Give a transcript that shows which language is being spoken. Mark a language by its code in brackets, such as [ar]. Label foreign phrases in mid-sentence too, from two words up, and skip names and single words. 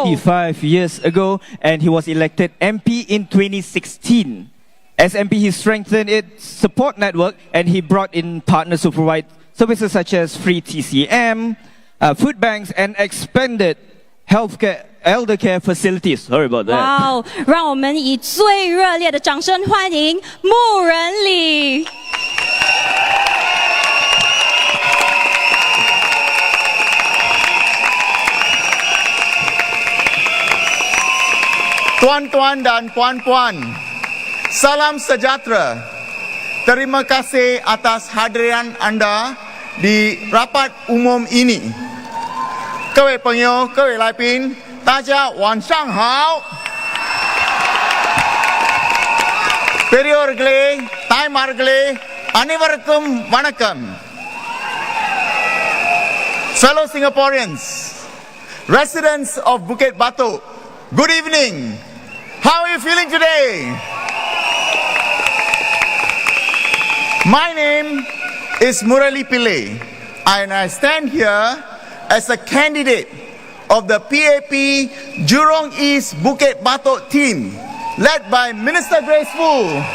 [en] 25 years ago, and he was elected MP in 2016. As MP, he strengthened its support network, and he brought in partners to provide services such as free TCM, food banks, and expanded healthcare, elder care facilities. Sorry about that. [zh] 哇，让我们以最热烈的掌声欢迎穆仁礼。 [ms] Tuan-tuan dan puan-puan, salam sejahtera. Terima kasih atas hadiran anda di rapat umum ini. [zh] 各位朋友，各位来宾，大家晚上好。 [ta] பெரியோர்களே, தாய்மார்களே, அனைவருக்கும் வணக்கம். [en] Fellow Singaporeans, residents of Bukit Batok, good evening. How are you feeling today? My name is Murali Pillai, and I stand here as a candidate of the PAP Jurong East Bukit Batok team, led by Minister Grace Fu.